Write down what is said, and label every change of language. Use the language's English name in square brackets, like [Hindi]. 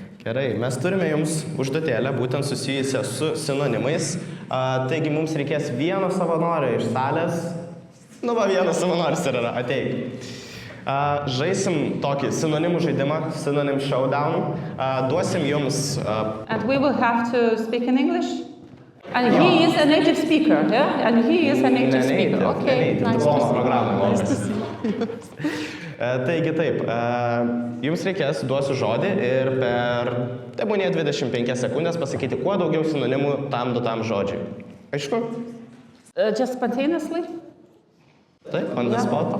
[Lithuanian] Gerai, mes turime jums užduotėlę, būtent susijusią su sinonimais. Taigi mums reikės vieno savanorio iš salės. Vienas savanoris ir yra, ateik. Žaisim tokį sinonimų žaidimą, [English] synonym showdown. [Lithuanian] Duosim jums... [English] And we will have to speak in English? And he is a native speaker, yeah? And he is a native speaker. Okay, nice to see. [Lithuanian] Taigi taip, jums reikės, duosiu žodį ir per, tebūnie 25 sekundės pasakyti kuo daugiau sinonimų tam duotam žodžiui. Aišku? [English] Just spontaneously? [Lithuanian] Taip, [English] on the spot.